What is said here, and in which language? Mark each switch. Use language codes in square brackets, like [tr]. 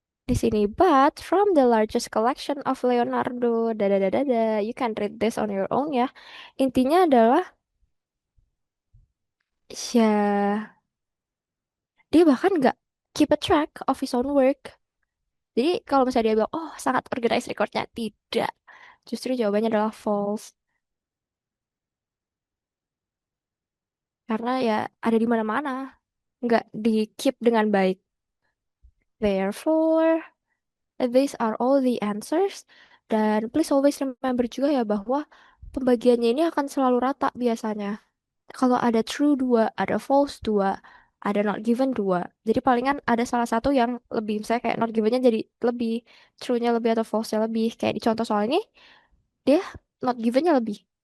[id] Di sini, [en] but from the largest collection of Leonardo, dada, you can read this on your own ya. [id] Intinya adalah, ya, dia bahkan nggak [en] keep a track of his own work. [id] Jadi kalau misalnya dia bilang, oh sangat organized recordnya, tidak. Justru jawabannya adalah false. Karena ya ada di mana-mana, nggak di keep dengan baik. [en] Therefore, these are all the answers. [id] Dan [en] please always remember [id] juga ya bahwa pembagiannya ini akan selalu rata biasanya. Kalau ada true dua, ada false dua, ada not given dua. Jadi palingan ada salah satu yang lebih, misalnya kayak not givennya jadi lebih, true-nya lebih atau false-nya lebih. Kayak di contoh soal ini, dia not givennya lebih.